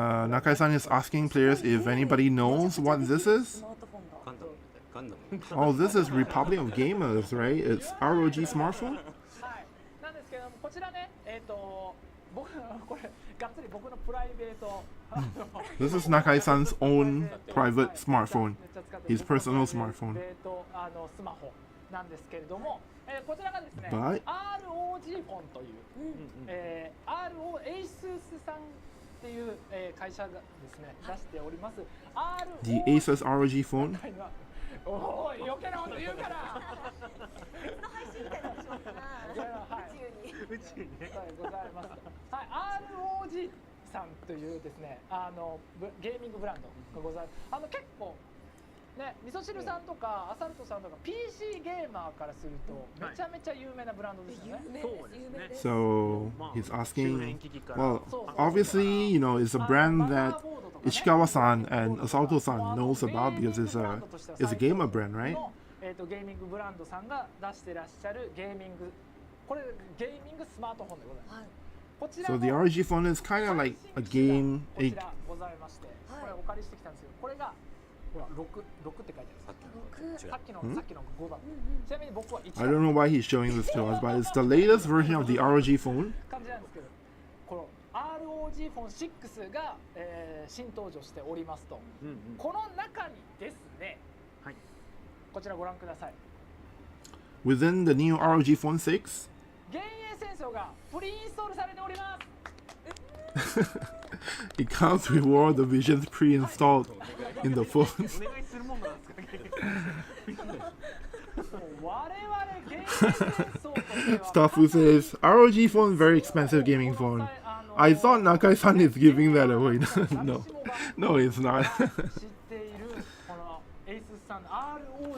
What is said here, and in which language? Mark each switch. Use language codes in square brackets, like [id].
[en] Nakai-san is asking players if anybody knows what this is. [ja] ガンダム [en] Oh, this is Republic of Gamers, right? It's ROG smartphone. [ja] はい。なんですけれどもこちらね僕これがっつり僕のプライベート。 [en] This is Nakai-san's own private smartphone, his personal smartphone. [ja] スマホなんですけれども、こちらがですね、 [en] But- [ja] ROG フォンという、RO エイススさんっていう、会社がですね出しております。 [en] The Asus ROG phone. [ja] おい余計なこと言うから。配信みたいなのしようかな。宇宙に。宇宙にね。はい、ございます。はい、ROG さんというですね、ゲーミングブランドがございます。結構ね、味噌汁さんとかアサルトさんとか PC ゲーマーからするとめちゃめちゃ有名なブランドですよね。そうですね。 [en] So he's asking, well, obviously, it's a brand that Ishikawa-san and Asalto-san knows about because it's a gamer brand, right? [ja] ゲーミングブランドさんが出してらっしゃるゲーミング、これゲーミングスマートフォンでございます。こちら [en] So [ja] の [en] the ROG phone is kind of like a game. [ja] こちらございまして、これお借りしてきたんですけど、これがほら6って書いてある。さっきの5だ。ちなみに僕は1 [en] I don't know why he's showing this to us, but it's the latest version of the ROG phone. [ja] 感じなんですけど、この ROG フォン6が、新登場しておりますと、この中にですね、はい、こちらご覧ください。 [en] Within the new ROG phone 6, [ja] 幻影戦争がプリインストールされております。 [en] It comes with all the visions pre-installed in the phone. [ja] お願いするもんなんですか結構我々ゲーム戦争としては [en] Stuff who says ROG phone very expensive gaming phone. I thought Nakai-san is giving that away. No, no, it's not. [ja] 知っているこのエイスさん ROG